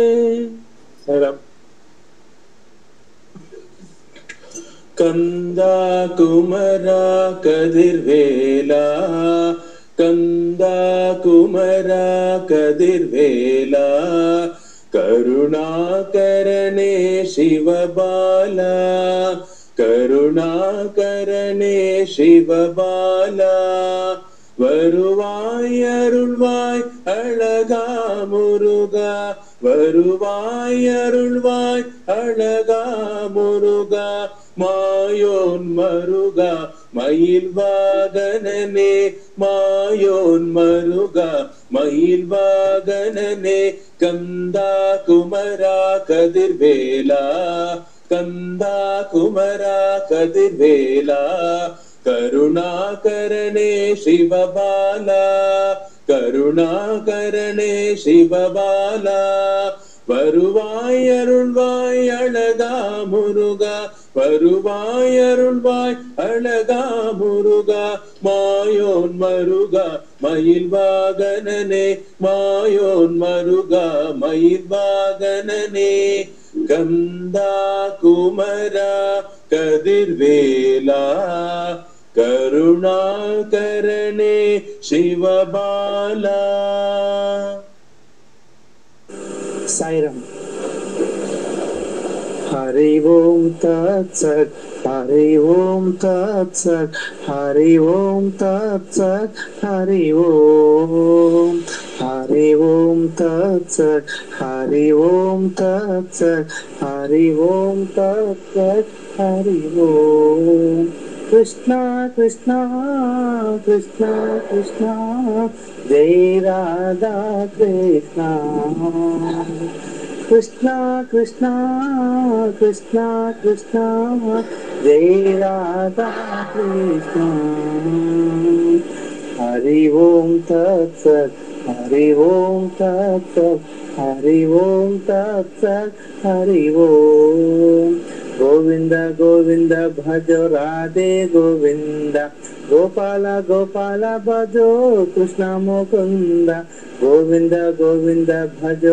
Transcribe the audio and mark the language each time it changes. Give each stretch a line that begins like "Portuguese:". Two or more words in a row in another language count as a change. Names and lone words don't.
Tamil: கந்தா குமரா கதிர்வேலா, கந்தா குமரா கதிர்வேலா। கருணாகரனே சிவபாலா, கருணாகரனே சிவபாலா। வருவாய் அருள்வாய் அழகா முருகா, வருவாய் அருள்வாய் அழகா முருகா. மாயோன் மருகா மயில் வாகனனே, மாயோன் மருகா மயில் வாகனனே. கந்தா குமரா கதிர்வேலா, கந்தா குமரா கதிர்வேலா. கருணாகரனே சிவபாலா, கருணாகரனே சிவபாலா. வருவாய் அருள்வாய் அழகா முருகா, வருவாய் அருள்வாய் அழகா முருகா. மாயோன் மருகா மயில் வாகனனே, மாயோன் மருகா மயில் வாகனனே. கந்தா குமரா கதிர்வேலா, கருணாகரனே சிவபாலா.
Sanskrit: साईराम. हरि ओम तत्सत, हरि ओम तत्सत, हरि ओम तत्सत, हरि ओम, हरि ओम तत्सत, हरि ओम तत्सत, हरि ओम तत्सत, हरि ओम.
Hindi: कृष्णा कृष्णा कृष्णा कृष्णा, जय राधा कृष्णा. कृष्णा कृष्णा कृष्णा कृष्णा, जय राधा कृष्णा. हरि ओम तत्सत, हरि ओम तत्सत, हरि ओम तत्सत, हरि ओम. गोविंद गोविंद भज राधे गोविंद, गोपाल गोपाल भजो कृष्ण मुकुंद गोविंद गोविंद भजो